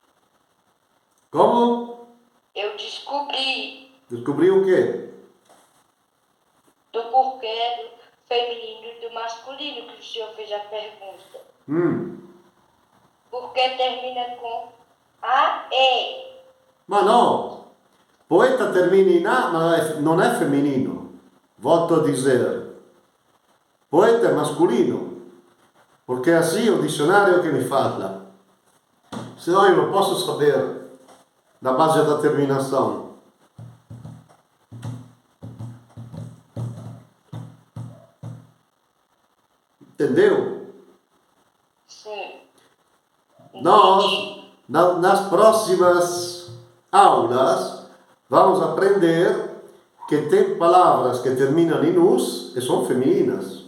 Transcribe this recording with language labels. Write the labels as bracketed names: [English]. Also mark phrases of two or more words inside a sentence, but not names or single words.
[Portuguese] Como? Eu descobri Descobriu o quê? do porquê do feminino e do masculino que o senhor fez a pergunta. Por que termina com A, E? [Italian] Ma no! Poeta termina in A, ma non è femminino. [Portuguese] Volto a dizer. Poeta è masculino. [Italian] Perché è sì un dizionario che mi falla. Se no io non posso sapere la base da terminazione. [Portuguese] Entendeu? Sim. Nós, nas próximas aulas, vamos aprender que tem palavras que terminam em us e são femininas.